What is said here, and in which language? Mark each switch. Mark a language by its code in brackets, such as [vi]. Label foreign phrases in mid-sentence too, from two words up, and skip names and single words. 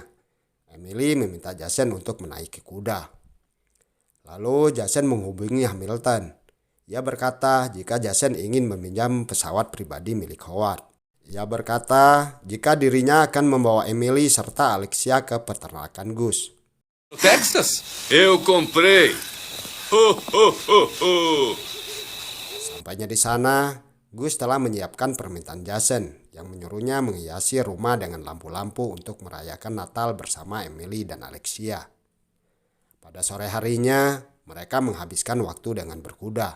[id] Emily meminta Jason untuk menaiki kuda. Lalu Jason menghubungi Hamilton. Ia berkata jika Jason ingin meminjam pesawat pribadi milik Howard. Ia berkata jika dirinya akan membawa Emily serta Alexia ke peternakan Gus. [pt] Texas? Eu comprei. Ho, ho, ho, ho. [id] Sampainya di sana, Gus telah menyiapkan permintaan Jason yang menyuruhnya menghiasi rumah dengan lampu-lampu untuk merayakan Natal bersama Emily dan Alexia. Pada sore harinya, mereka menghabiskan waktu dengan berkuda.